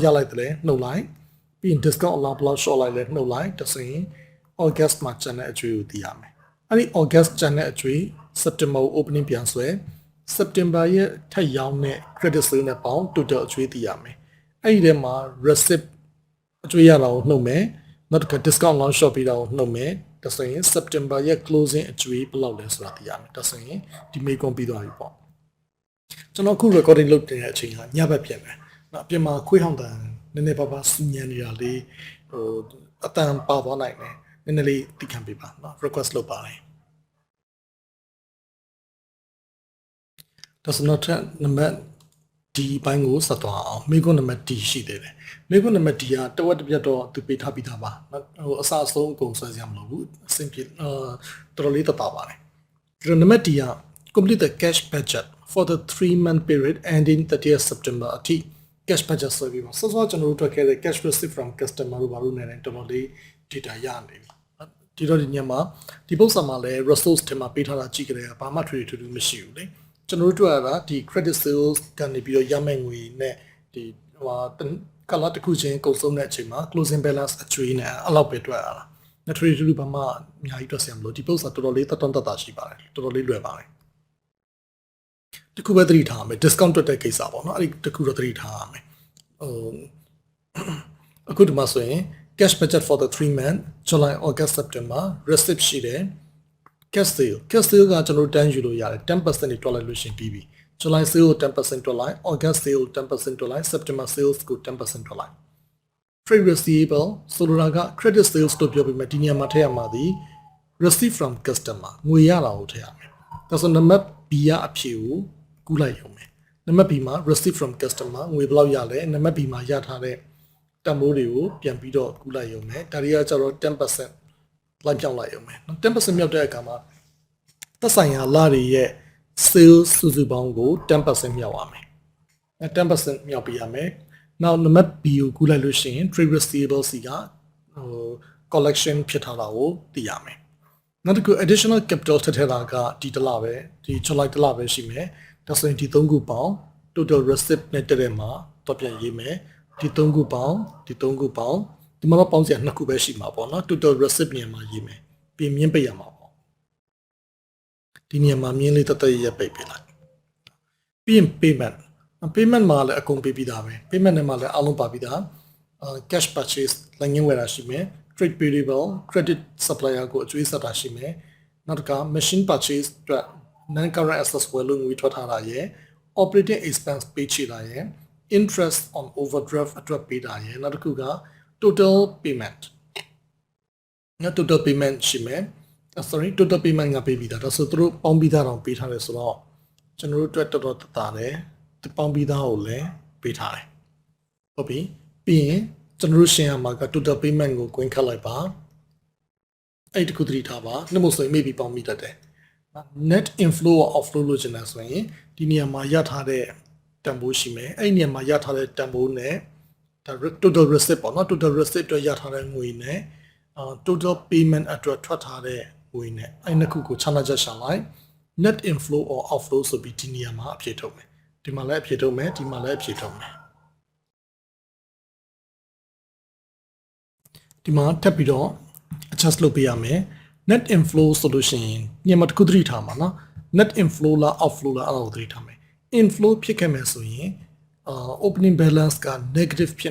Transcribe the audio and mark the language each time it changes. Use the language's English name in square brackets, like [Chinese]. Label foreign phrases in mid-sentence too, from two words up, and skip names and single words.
[Burmese] လိုက်တယ်လဲနှုတ်လိုက်ပြီးရင် [English] discount allowance [Burmese] ဘယ်လောက် short လိုက်လဲနှုတ်လိုက်ဒါဆိုရင် August မှာကျန်တဲ့အကျွေးကိုသိရမယ်အဲ့ဒီ August ကျန်တဲ့အကျွေး September ကို opening ပြန်ဆွဲ September ရဲ့ထပ်ရောင်းတဲ့ [English] credit sale [Burmese] နဲ့ပေါင်း total အကျွေးသိရမယ်အဲ့ဒီထဲမှာ receipt အကျွေးရတာကိုနှုတ်မယ်နောက်တစ်ခါ [English] discount allowance short [Burmese] ပြီးတာကိုနှုတ်မယ်ဒါဆိုရင် September ရဲ့ closing အကျွေးဘယ်လောက်လဲဆိုတာသိရမယ်ဒါဆိုရင်ဒီမေးခွန်းပြီးသွားပြီပေါ့ကျွန်တော်အခု recording လုပ်တဲ့အချိန်ကညဘက်ဖြစ်မယ်နော်အပြင်မှာခွေးဟောင်းတန်နည်းနည်းပါးပါးစူညံနေတာလေးအတန်ပါသွားနိုင်တယ်နည်းနည်းလေးသိခံပေးပါနော် request လုပ်ပါတယ် ဒါဆိုတော့နံပါတ် D ဘိုင်းကိုဆက်သွားအောင်မေးခွန်းနံပါတ် D ရှိသေးတယ်မေးခွန်းနံပါတ် D ကတဝက်တစ်ပြတ်တော့သူပေးထားပြီးသားပါဟိုအစအဆုံးအကုန်ဆွဲစရာမလိုဘူးအဆင်ပြေတော်တော်လေးတက်တာပါတယ်ဒီနံပါတ် D က [English] complete the cash budget for the 3-month period ending 30th September [Burmese] အထိ [English] cash budget [Burmese] ဆိုပြီးပါစောစောကျွန်တော်တို့တွေ့ခဲ့တဲ့ [English] cash receipt from customer [Burmese] တို့ဘာလို့နေ တယ်တော်တော်လေး data ရနေပြီဒီတော့ဒီညမှာဒီပုံစံမှာလည်း resource ထဲမှာပေးထားတာကြည့်ကြတယ်ဘာမှထွေထွေမရှိဘူးလေကျွန်တော်တို့တွေ့ရတာဒီ [English] credit sales [Burmese] ကနေပြီးတော့ရမယ့်ငွေနဲ့ဒီကလာတစ်ခုချင်းကုန်ဆုံးတဲ့အချိန်မှာ [English] closing balance [Burmese] အကျွေးနဲ့အဲ့လောက်ပဲတွေ့ရတာ။ trade တူဘာမှအများကြီးတွေ့ဆရာမလို့ဒီပုံစံတော်တော်လေးတတ်တာရှိပါတယ်တော်တော်လေးလွယ်ပါတယ်။တခုပဲသတိထားရမယ် discount တွက်တဲ့ကိစ္စပေါ့နော်အဲ့ဒီတခုတော့သတိထားရမယ်။အခုဒီမှာဆိုရင် [English] cash budget for the 3 month July August September receipt [Burmese] ရှိတယ်။ [English] cash sale [Burmese] ကကျွန်တော်တန်းယူလို့ရတယ် 10% တွေတွက်လိုက်လို့ရှင်ပြီးပြီ [English] July sale [Burmese] 10% တွက်လိုက် [English] August sale [Burmese] 10% တွက်လိုက် [English] September sales [Burmese] ကို10% တွက်လိုက် [English] trade receivable [Burmese] ဆိုလိုတာက [English] credit sales [Burmese] တို့ပြောပြီးမှဒီနေရာမှာထည့်ရမှာဒီ [English] receive from customer [Burmese] ငွေရတာ ကိုထည့်ရမယ်ဒါဆိုနံပါတ် B ကအဖြေကိုကူးလိုက်ရုံပဲနံပါတ် B မှာ [English] receive from customer [Burmese] ငွေဘယ်လောက်ရလဲနံပါတ် B မှာရထားတဲ့တန်ဖိုးတွေကိုပြန်ပြီးတော့ကူးလိုက်ရုံပဲဒါတွေကကျတော့ 10% လိုက်ပြောင်းလိုက်ရုံပဲ10% မြောက်တဲ့အခါမှာသက်ဆိုင်ရာလတွေရဲ့ sales စုစုပေါင်းကို 10% မြောက်ရမယ်10% မြောက်ပေးရမယ်နောက်နံပါတ် B ကိုကူးလိုက်လို့ရှိရင် [English] trade receivable [Burmese] စီက collection ဖြစ်ထားတာကိုသိရမယ်နောက်တစ်ခု [English] additional capital [Burmese] ထည့်ထည့်တာကဒီတစ်လပဲဒီ July တစ်လပဲရှိမယ်ဒါဆိုရင်ဒီ3ခုပေါင်း [English] total receipt [Burmese] နဲ့တက်တဲ့မှာတော့ပြန်ရေးမယ်ဒီ3ခုပေါင်းဒီ3ခုပေါင်းဒီမှာတော့ပေါင်းစရာ2ခုပဲရှိမှာပေါ့နော် [English] total receipt [Burmese] နေရာမှာရေးမယ်ပြင်မြင့်ပိတ်ရမှာပေါ့ဒီ နေရာမှာမြင်းလေးတက်တက်ရပိတ်ပေးလိုက်ပြီးရင် payment မှာလည်းအကုန်ပေးပြီးသားပဲ payment နဲ့မှာလည်းအလုံးပါပြီးသား [English] cash purchase [Burmese] လည်းငင်းဝယ်တာရှိမယ် [English] trade payable credit supplier [Burmese] ကိုအကျွေးဆက်တာရှိမယ်နောက်တစ်ခါ [English] machine purchase [Burmese] အတွက် [English] non current assets [Burmese] ဝယ်လို့ငွေ ထွက်ထားတာရယ် [English] operating expense [Burmese] ပေးချေတာရယ် [English] interest on overdraft [Burmese] အတွက်ပေးတာရယ်နောက်တစ်ခုက [English] total payment [Burmese] နောက် [English] total payment [Burmese] ရှိမယ် [English] total payment [Burmese] ကပေးပြီးသားဒါဆိုသူတို့ပေါင်းပြီးသားတော့ပေးထားတယ်ဆို တော့ကျွန်တော်တို့အတွက်တော်တော်တသားတယ်ဒီပေါင်းပြီးသားကိုလည်းပေးထားတယ်ဟုတ်ပြီပြီးရင်ကျွန်တော်တို့ရှင်းရမှာက [English] total payment [Burmese] ကို ကွင်းခတ်လိုက်ပါအဲ့ဒီတစ်ခုသတိထားပါနှမို့ဆိုရင် maybe ပေါင်းမိတတ်တယ် [English] net inflow or outflow [Burmese] လို့ကျင်တယ်ဆိုရင်ဒီနေရာမှာရထားတဲ့တန်ဖိုးရှိမယ်အဲ့ဒီနေရာမှာရထားတဲ့တန်ဖိုးနဲ့ [English] total receipt [Burmese] ပေါ့နော် [English] total receipt [Burmese] အတွက်ရထားတဲ့ငွေနဲ့ [English] total payment [Burmese] အတွက်ထွက်ထားတဲ့ငွေနဲ့အဲ့နှစ်ခုကိုခြားနာချက်ရှာလိုက် [English] net inflow or outflow [Burmese] ဆိုပြီးဒီနေရာမှာအဖြေထုတ်မယ်ဒီမှာလည်းအဖြေထုတ်မယ်ဒီမှာလည်းအဖြေထုတ်မယ် ဒီမှာထပ်ပြီးတော့ adjust လုပ်ပေးရမယ် [English] net inflow [Burmese] ဆိုလို့ရှိရင်ညမှာတစ်ခုသတိထားမှာနော် [English] net inflow [Burmese] လား outflow လားအဲ့ဒါကိုသတိထားမယ် inflow ဖြစ်ခဲ့မယ်ဆိုရင် [English] opening balance [Burmese] က negative ဖြစ်